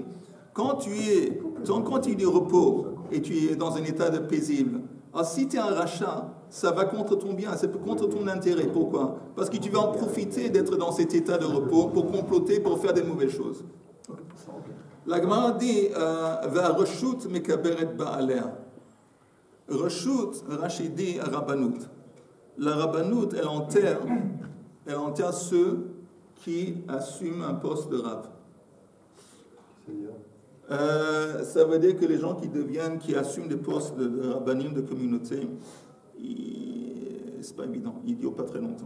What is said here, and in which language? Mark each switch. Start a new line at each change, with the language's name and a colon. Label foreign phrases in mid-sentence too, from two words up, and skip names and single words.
French: Quand tu es du repos et tu es dans un état de paisible, alors si tu es un rachat, ça va contre ton bien, c'est contre ton intérêt. Pourquoi? Parce que tu vas en profiter d'être dans cet état de repos pour comploter, pour faire des mauvaises choses. La Gemara dit
Hebrew: והרשות מקברת בעליה.
French: Reshut, Rashi dit rabbanout. La rabbanout, elle enterre ceux qui assument un poste de rab. Ça veut dire que les gens qui assument des postes de rabbanim de communauté, c'est pas évident, ils ne durent pas très longtemps.